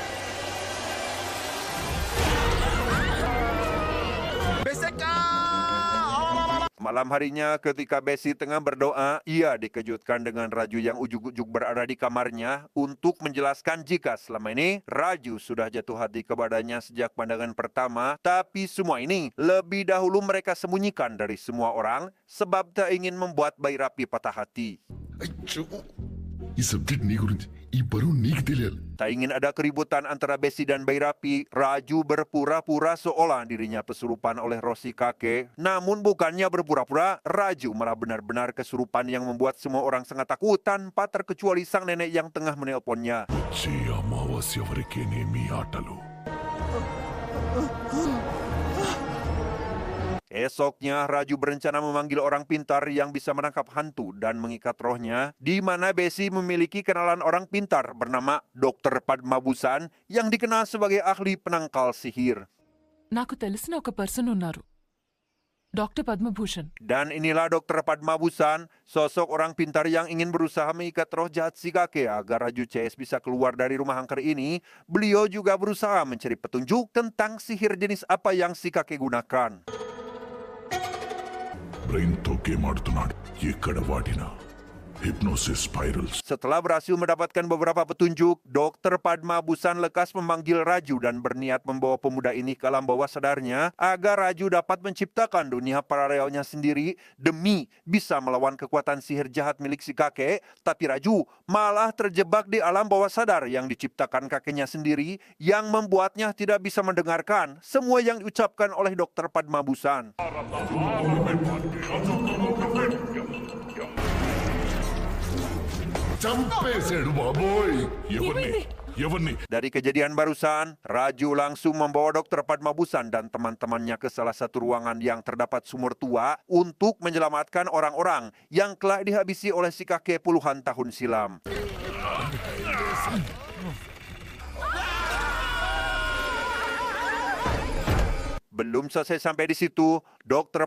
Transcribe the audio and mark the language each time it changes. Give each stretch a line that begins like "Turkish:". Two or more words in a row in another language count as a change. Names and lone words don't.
Indonesian: Malam harinya ketika Besi tengah berdoa, ia dikejutkan dengan Raju yang ujuk-ujuk berada di kamarnya untuk menjelaskan jika selama ini Raju sudah jatuh hati kepadanya sejak pandangan pertama, tapi semua ini lebih dahulu mereka sembunyikan dari semua orang sebab tak ingin membuat Bairapi patah hati.
Telugu: అయ్యో, ఈ సబ్జెక్ట్ నీ గురించి ఈ బరువు నీకు తెలియాలి.
Indonesian: Tak ingin ada keributan antara Besi dan Bairapi, Raju berpura-pura seolah dirinya kesurupan oleh roh si kakek. Namun bukannya berpura-pura, Raju malah benar-benar kesurupan yang membuat semua orang sangat takut tanpa terkecuali sang nenek yang tengah menelponnya.
Telugu: వచ్చే అమావాస్య వరకేనేమి ఆటలు.
Indonesian: Esoknya, Raju berencana memanggil orang pintar yang bisa menangkap hantu dan mengikat rohnya, di mana Besi memiliki kenalan orang pintar bernama Dr. Padmabusan yang dikenal sebagai ahli penangkal sihir.
Telugu: నాకు తెలిసిన ఒక పర్సన్ ఉన్నారు, డాక్టర్ పద్మభూషణ్.
Indonesian: Dan inilah Dr. Padmabusan, sosok orang pintar yang ingin berusaha mengikat roh jahat si kakek agar Raju CS bisa keluar dari rumah angker ini. Beliau juga berusaha mencari petunjuk tentang sihir jenis apa yang si kakek gunakan.
Telugu: బ్రెయిన్తో గేమ్ ఆడుతున్నాడు. ఎక్కడ వాడినా
English: hypnosis spirals.
Indonesian: Setelah berhasil mendapatkan beberapa petunjuk, Dr. Padmabusan lekas memanggil Raju dan berniat membawa pemuda ini ke alam bawah sadarnya agar Raju dapat menciptakan dunia paralelnya sendiri demi bisa melawan kekuatan sihir jahat milik si kakek. Tapi Raju malah terjebak di alam bawah sadar yang diciptakan kakeknya sendiri yang membuatnya tidak bisa mendengarkan semua yang diucapkan oleh Dr. Padmabusan.
Telugu: చంపేశాడు బాబోయ్. ఎవరిని?
Indonesian: Dari kejadian barusan, Raju langsung membawa Dr. Padmabusan dan teman-temannya ke salah satu ruangan yang terdapat sumur tua untuk menyelamatkan orang-orang yang telah dihabisi oleh si kakek puluhan tahun silam. Belum selesai sampai di situ, Dr.